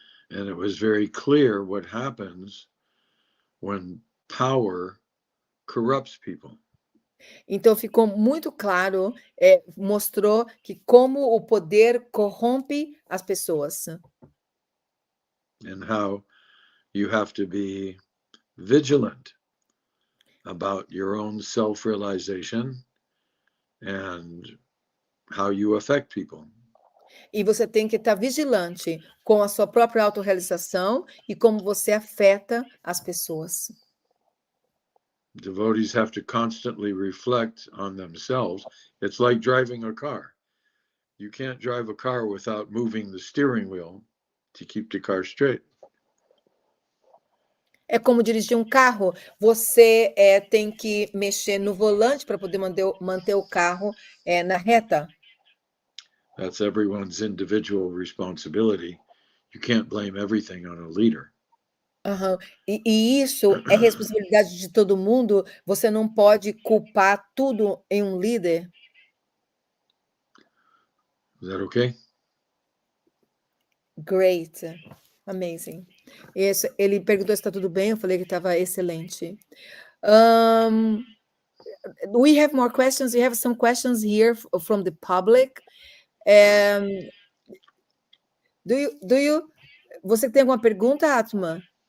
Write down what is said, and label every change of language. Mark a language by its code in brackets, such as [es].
[en] And it was very clear what happens when power corrupts people. [pt] Então ficou muito claro, mostrou que como o poder corrompe as pessoas. [en] And how you have to be vigilant about your own self-realization and how you affect people. [pt] E você tem que estar vigilante com a sua própria autorrealização e como você afeta as pessoas. [en] Devotees have to constantly reflect on themselves. It's like driving a car. You can't drive a car without moving the steering wheel to keep the car straight. [pt] É como dirigir um carro. Você tem que mexer no volante para poder manter o carro na reta. [en] That's everyone's individual responsibility. You can't blame everything on a leader. Uhum. [pt] E isso é responsabilidade de todo mundo. Você não pode culpar tudo em um líder. [en] Is that okay? Great. Amazing. [pt] Ele perguntou se está tudo bem, eu falei que estava excelente. [en] We have more questions. We have some questions here from the public. [pt] Você tem alguma pergunta, Atma?